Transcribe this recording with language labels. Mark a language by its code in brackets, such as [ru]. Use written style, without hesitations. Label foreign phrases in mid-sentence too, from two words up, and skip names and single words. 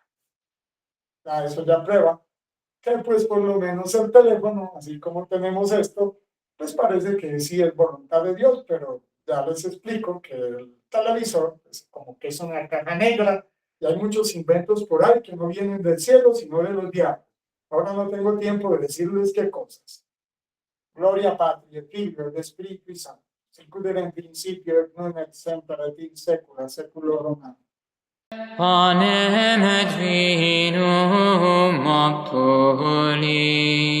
[es] Ya eso ya prueba que pues por lo menos el teléfono, así como tenemos esto, pues parece que sí es voluntad de Dios, pero ya les explico que el televisor, pues como que es una caja negra, Y hay muchos inventos por ahí que no vienen del cielo, sino de los diablos. Ahora no tengo tiempo de decirles qué cosas. [la] Gloria Patri, et Filio, et Spiritu Santo, sicut in principio et nun et semper et in saecula saeculorum. Amen. panem et vinum obtuli